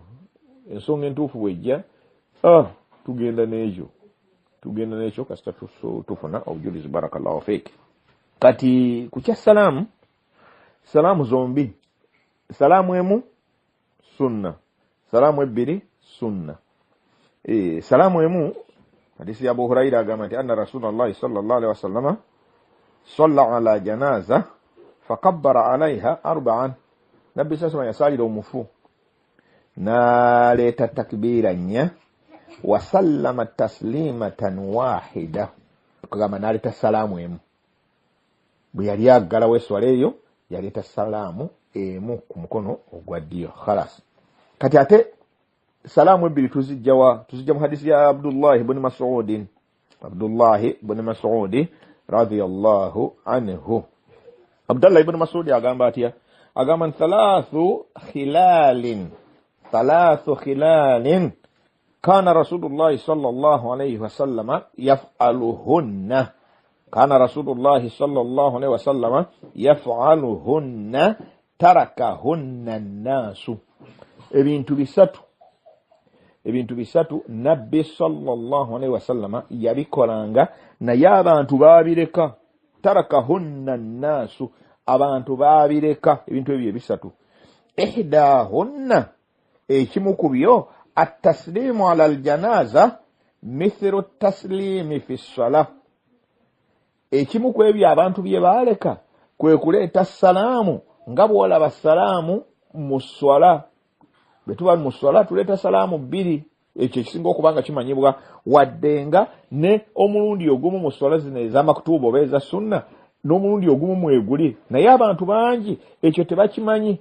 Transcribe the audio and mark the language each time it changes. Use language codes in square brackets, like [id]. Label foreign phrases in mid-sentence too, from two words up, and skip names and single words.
[lg] Ensonga entuufu bw'ejja tugenda n'ekyo kasita tufuna obujulizi. [ar] بارك الله فيك. [lg] Kati ku kya salaamu zombi, salaamu emu sunna, salaamu ebbiri sunna. Salaamu emu, hadisi ya Abu Huraira agamba nti [ar] أن رسول الله صلى الله عليه وسلم صلى على جنازة فكبر عليها أربعا. [lg] Nabbi sasama yasalira omufu n'aleeta takbiira nnya [ar] وسلم تسليمة واحدة, [lg] kugamba n'aleeta salaamu emu. Bwe yali aggalawo eswala eyo yaleeta salaamu emu ku mukono ogwa ddyo, khalas. Kati ate salaamu ebbiri tuzijja mu hadisi ya Abdullahi ibn Mas'ud [ar] رضي الله عنه. [lg] Abdullah ibn Mas'ud agamba atya? Agamba [ar] ثلاث خلال كان رسول الله صلى الله عليه وسلم يفعلهن. كان رسول الله صلى الله عليه وسلم يفعلهن تركهن الناس. [lg] Ebintu bisatu ebintu bisatu nabbi [ar] صلى الله عليه وسلم [lg] yabikolanga naye abantu babireka. [ar] تركهن الناس, [lg] abantu babireka ebintu ebyo bisatu. [ar] إحداهن, [lg] ekimu ku byo [ar] التسليم على الجنازة مثل التسليم في الصلاة. [lg] Ekimu ku ebyo abantu bye baleka kwe kuleeta salaamu nga bw'olaba salaamu mu swala. Bwe tuba mu swala tuleeta salaamu bbiri, ekyo ekisinga okubanga kimanyibwa, waddenga ne omulundi ogumu mu swala zino ez'amakutuuba oba eza sunna n'omulundi ogumu mweguli, naye abantu bangi ekyo tebakimanyi.